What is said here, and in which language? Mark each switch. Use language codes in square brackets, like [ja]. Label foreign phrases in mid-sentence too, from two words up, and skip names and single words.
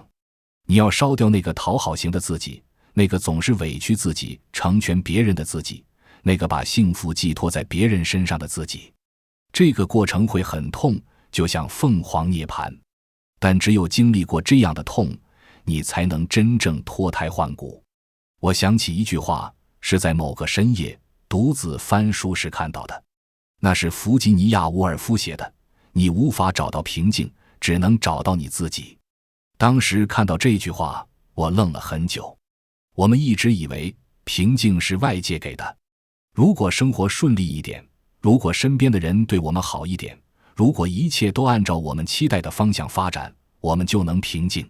[zh] 你要燒掉那個討好型的自己，那個總是委屈自己，成全別人的自己，那個把幸福寄托在別人身上的自己。這個過程會很痛，就像鳳凰涅槃。但只有經歷過這樣的痛，你才能真正脫胎換骨。我想起一句話，是在某個深夜獨自翻書時看到的，那是弗吉尼亞·伍爾夫寫的，你無法找到平靜，只能找到你自己。當時看到這句話，我愣了很久。我們一直以為平靜是外界給的，如果生活順利一點，如果身邊的人对我們好一點，如果一切都按照我們期待的方向发展，我们就能平靜。